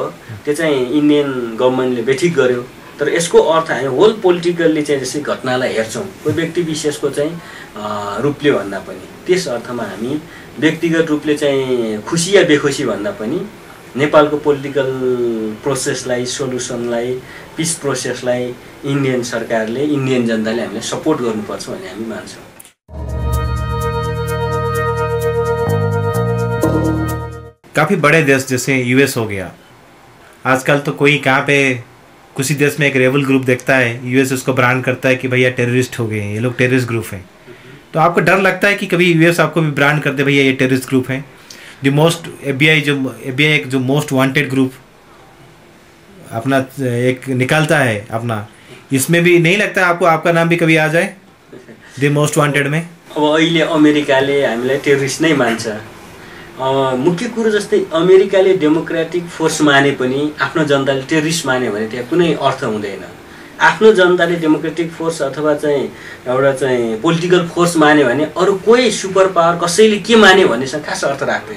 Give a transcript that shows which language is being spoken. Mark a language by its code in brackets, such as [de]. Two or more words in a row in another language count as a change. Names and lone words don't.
[ne] त्यो चाहिँ [en] Indian governmentले [ne] बेठिक गर्यो। तर यसको अर्थ हामी [en] whole politically [ne] चाहिँ जस्तै घटनालाई हेर्छौँ कोही व्यक्ति विशेषको चाहिँ रूपले भन्दा पनि, त्यस अर्थमा हामी व्यक्तिगत रूपले चाहिँ खुसी या बेखुसी भन्दा पनि नेपालको [en] political processलाई, [ne] सोलुसनलाई, [en] peace processलाई [ne] इन्डियन सरकारले, इन्डियन जनताले हामीले सपोर्ट गर्नुपर्छ भन्ने हामी मान्छौँ। [hi] काफ़ी बड़े देश जैसे यूएस हो गया, आजकल तो कोई कहाँ पे किसी देश में एक [en] rebel group [hi] देखता है, यूएस उसको ब्रांड करता है कि भैया टेररिस्ट हो गए हैं, ये लोग [en] terrorist group [hi] हैं। तो आपको डर लगता है कि कभी यूएस आपको भी ब्रांड कर दे भैया ये [en] terrorist group [hi] हैं? जो मोस्ट एफबीआई एक जो [en] most wanted group [hi] अपना एक निकालता है अपना, इसमें भी नहीं लगता आपको आपका नाम भी कभी आ जाए [en] the most wanted [hi] में? [ne] अब अहिले अमेरिकाले हामीलाई टेररिस्ट नै मान्छ। मुख्य कुरो जस्तै अमेरिकाले [en] democratic force [ne] माने पनि आफ्नो जनताले टेररिस्ट माने भने त्यहाँ कुनै अर्थ हुँदैन। आफ्नो जनताले [en] democratic force [ne] अथवा चाहिँ एउटा चाहिँ [en] political force [ne] माने भने अरू कोही [en] super power [ne] कसैले के माने भन्नेसँग खास अर्थ राख्दैन।